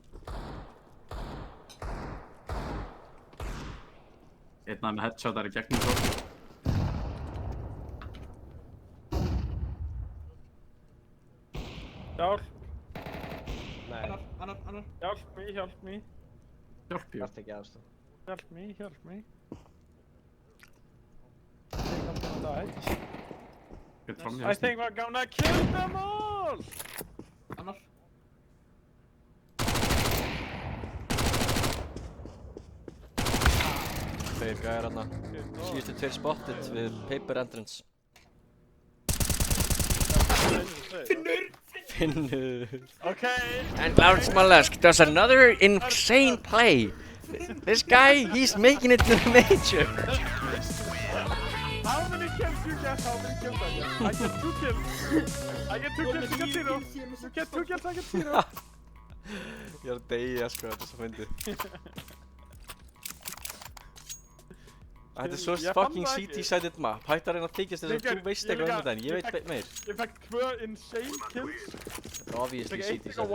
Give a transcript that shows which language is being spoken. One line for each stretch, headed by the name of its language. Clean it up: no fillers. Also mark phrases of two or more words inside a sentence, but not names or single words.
Icelandic: Einn af með headshotar í gegnum svo. Hjálp, Nei, Annar. hjálp me. Hjálp jú. þarft ekki aðstoð.
English: Help me. I think I'm gonna die.
Icelandic: Get fram í
English: I
Icelandic: hæstum.
English: think we're gonna kill them all!
Icelandic: Annar. Tveir gæjar hérna. Síðustu 2 spotted við
English: paper entrance.
Icelandic: Finnur!
English: Okay. And Lars Mollusk does another insane play. This guy, he's making it to the major. How many kills you get? How many kills I get? I get 2 kills. I get 2 kills, you get 0. You get 2 kills, I get 0.
Icelandic: Ég er að deyja sko, þetta er svo fyndið. Þetta er svo Ég fann fucking það ekki.
English: CT-sided map.
Icelandic: Hættu að reyna að þykjast þess að þú veist eitthvað um þetta en ég veit meir. Ég fekk 2
English: insane kills.
Icelandic: Þetta er obviously Ég fekk 1 eitthvað CT-sided.